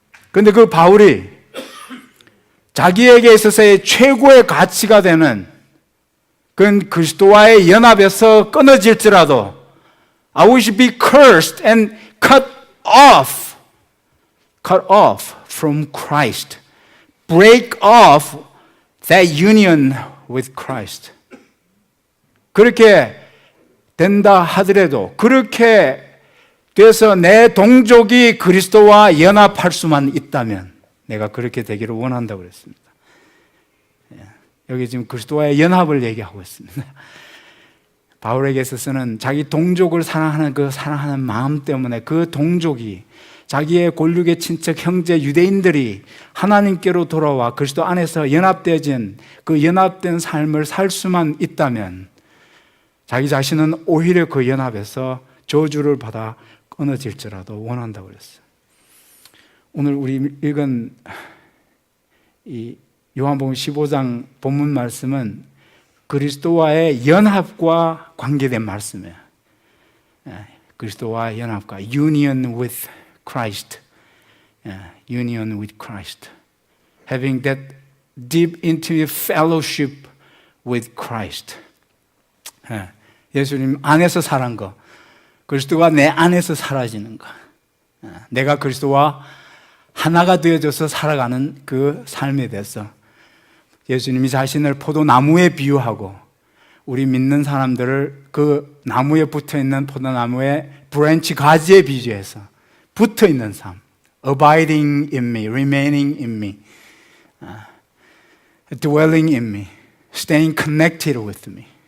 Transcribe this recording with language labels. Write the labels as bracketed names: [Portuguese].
[Korean] 그런데 그 바울이 자기에게 있어서의 최고의 가치가 되는 그건 그리스도와의 연합에서 끊어질지라도 [English] I wish be cursed and cut off cut off from Christ. Break off that union with Christ. [Korean] 그렇게 된다 하더라도 그렇게 돼서 내 동족이 그리스도와 연합할 수만 있다면 내가 그렇게 되기를 원한다고 그랬습니다. 여기 지금 그리스도와의 연합을 얘기하고 있습니다. 바울에게 있어서는 자기 동족을 사랑하는 그 사랑하는 마음 때문에 그 동족이 자기의 골육의 친척 형제 유대인들이 하나님께로 돌아와 그리스도 안에서 연합되어진 그 연합된 삶을 살 수만 있다면 자기 자신은 오히려 그 연합에서 저주를 받아 끊어질지라도 원한다고 그랬어요. 오늘 우리 읽은 이 요한복음 15장 본문 말씀은 그리스도와의 연합과 관계된 말씀이에요. 그리스도와의 연합과 [English] union with Christ. union with Christ. having that deep intimate fellowship with Christ. [Korean] 예수님 안에서 사는 거, 그리스도가 내 안에서 사라지는 거, 내가 그리스도와 하나가 되어져서 살아가는 그 삶에 대해서 예수님이 자신을 포도나무에 비유하고 우리 믿는 사람들을 그 나무에 붙어있는 포도나무의 브랜치 가지에 비유해서 붙어있는 삶, [English] abiding in me, remaining in me, dwelling in me, staying connected with me.